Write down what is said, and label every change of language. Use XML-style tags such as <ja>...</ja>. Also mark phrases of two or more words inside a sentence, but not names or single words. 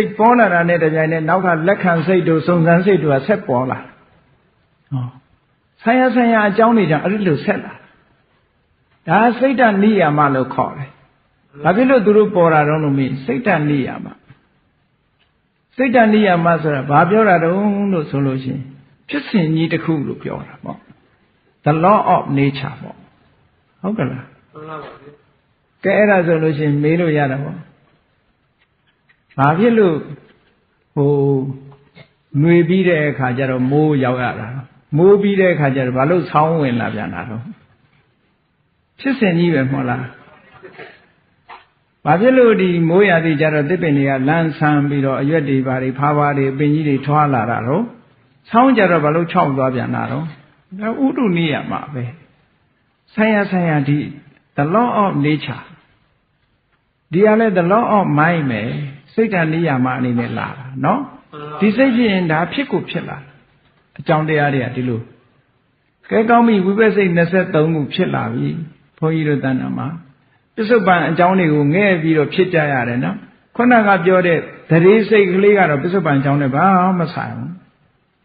<my>တ်ပေါ်လာတာနဲ့တပြိုင်နက်နောက်ကလက်ခံစိတ်တို့စုံစမ်းစိတ်တို့ကဆက်ပေါ်လာဟောဆိုင်ရာအကြောင်းတွေကြောင့်အဲ့ဒီလိုဆက်လာဒါစိတ်တနိယာမလို့ခေါ်တယ်ဘာဖြစ်လို့သူတို့ပေါ်တာတော့လို့မေးစိတ်တနိယာမစိတ်တနိယာမဆိုတာဘာပြောတာတုံးလို့ဆိုလို့ရှိရင်ဖြစ်စဉ်ကြီးတစ်ခုလို့ပြောတာပေါ့</my> <en>the law of nature</en> <my>ပေါ့ဟုတ်ကလား မှန်ပါပါ ကဲအဲ့ဒါဆိုလို့ရှိရင်မေးလို့ရတာပေါ့ဘာဖြစ်လို့ဟိုຫນွေပြီးတဲ့အခါကျတော့မိုးရောက်ရတာမိုးပြီးတဲ့အခါကျတော့ဘာလို့ဆောင်းဝင်လာပြန်တာတော့ဖြစ်စဉ်ကြီးပဲမဟုတ်လားဘာဖြစ်လို့ ဒီမိုးရာသီကျတော့တစ်ပင်တွေကလန်းဆန်းပြီးတော့အရွက်တွေဘာတွေဖားဖားတွေပင်ကြီးတွေထွားလာတာတော့ဆောင်းကြတော့ဘာလို့ခြောက်သွားပြန်တာတော့ဒါ ဥဒုနိယမှာပဲဆိုင်ရာဒီ</my> <en>the law of nature</en> <my>ဒီကလည်း</my> <en>the law of mind</en> <my>ပဲစိတ်တနိယမှာအနေနဲ့လာတာเนาะဒီစိတ်ဖြစ်ရင်ဒါဖြစ်ကိုဖြစ်လာအကြောင်းတရားတွေကဒီလိုကဲကောင်းပြီဝိပဿစိတ်23ခုဖြစ်လာပြီဘုန်းကြီးတို့တဏ္ဍာမှာပစ္စုပန်အကြောင်းတွေကိုငဲ့ပြီးတော့ဖြစ်ကြရတယ်နော်ခုနကပြောတဲ့သတိစိတ်ကလေးကတော့ပစ္စုပန်အကြောင်းနဲ့ဘာမှမဆိုင်ဘူး</my>